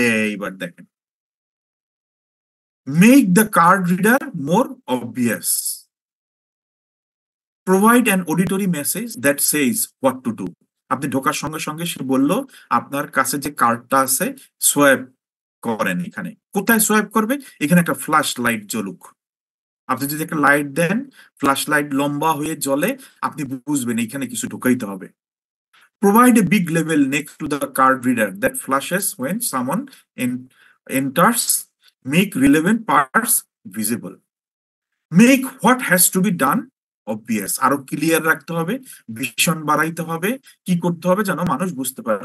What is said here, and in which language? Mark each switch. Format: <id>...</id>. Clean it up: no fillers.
<bn>এইবার দেখেন,</bn> <en>Make the card reader more obvious, provide an auditory message that says what to do.</en> <bn>আপনি ঢোকার সঙ্গে সঙ্গে সে বললো আপনার কাছে যে কার্ডটা আছে সোয়াইপ করেন। এখানে কোথায় সোয়াইপ করবে? এখানে একটা ফ্ল্যাশ লাইট জ্বলুক। আপনি যদি একটা লাইট দেন, ফ্ল্যাশ লাইট লম্বা হয়ে জ্বলে, আপনি বুঝবেন এখানে কিছু ঢুকাইতে হবে।</bn> <en>Provide a big label next to the card reader that flashes when someone enters. Make relevant parts visible. Make what has to be done obvious.</en> <bn>আরো ক্লিয়ার রাখতে হবে, ভীষণ বাড়াইতে হবে, কি করতে হবে যেন মানুষ বুঝতে পারে।</bn>